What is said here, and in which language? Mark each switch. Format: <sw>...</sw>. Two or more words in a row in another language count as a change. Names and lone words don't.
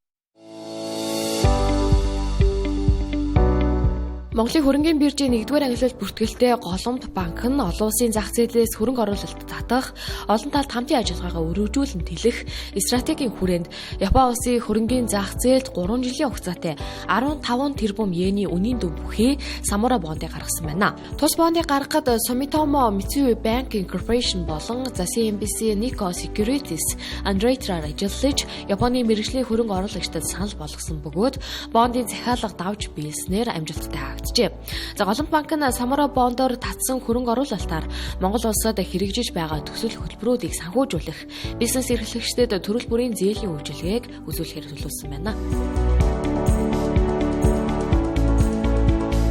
<mn>Монголын хөрөнгөний биржийн 1-р ангилалт бүртгэлтэй Голомт банк нь олон улсын зах зээлээс хөрөнгө оруулалт татах, олон талд хамтын ажиллагаагаа өргөжүүлэн тэлэх стратегийн хүрээнд Япон улсын хөрөнгөний зах зээлд 3 жилийн хугацаатай 15 тэрбум йений үнийн дөв бүхий Самура бондыг гаргасан байна. Тус бондыг гаргахад Sumitomo Mitsui Banking Corporation болон CNBC Nikko Securities Underwriter ажиллаж Японы мэргэжлийн хөрөнгө оруулагчдад санал болгосон бөгөөд бондын захиалга давж биелснээр амжилттай За Голомт банк нь Самура бондоор татсан хөрөнгө оруулалтаар Монгол улсад хэрэгжиж байгаа төсөл хөтөлбөрүүдийг санхүүжүүлэх, бизнес эрхлэгчдэд төрөл бүрийн зээлийн үйлчилгээг үзүүлэхээр төлөвлөсөн байна.</mn>